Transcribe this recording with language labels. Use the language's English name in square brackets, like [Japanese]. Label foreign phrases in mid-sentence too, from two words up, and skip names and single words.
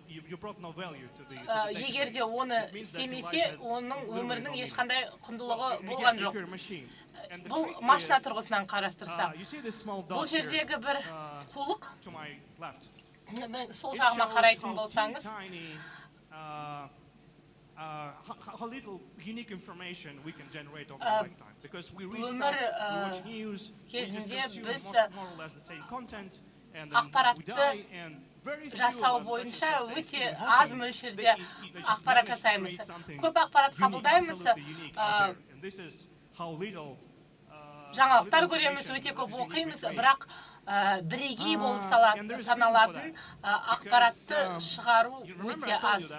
[Kazakh] Егер де оны істемесе, оның өмірінің ешқандай құндылығы болған жоқ. Бұл машина тұрғысынан қарастырса. Бұл жердегі бір қулық, сол жағыма қарайтын болсаңыз, [English] how little unique information we can generate over a lifetime, because we read stuff, we watch news, we just consume more or less the same content, and then we die, and very few [Kazakh] жасау [English] of us [Kazakh] бойынша [English] actually [Kazakh] өте аз мөлшерде ақпарат жасаймыз. Көп ақпарат қабылдаймыз, жаңалықтар көреміз, өте көп оқимыз, бірақ бірегей болып саналатын ақпаратты шығару өте аз.